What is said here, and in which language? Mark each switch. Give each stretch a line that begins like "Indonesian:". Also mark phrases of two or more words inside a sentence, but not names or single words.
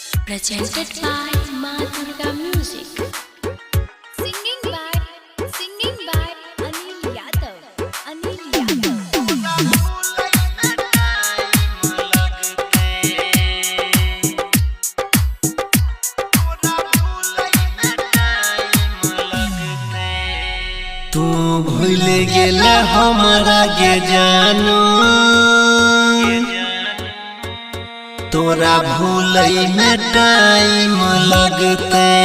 English: presented by Ma Durga Music. Singing by Anil Yadav.
Magahi: तू भूल गेला हमारा के जानू, तोरा भूलई में टाइम लगते।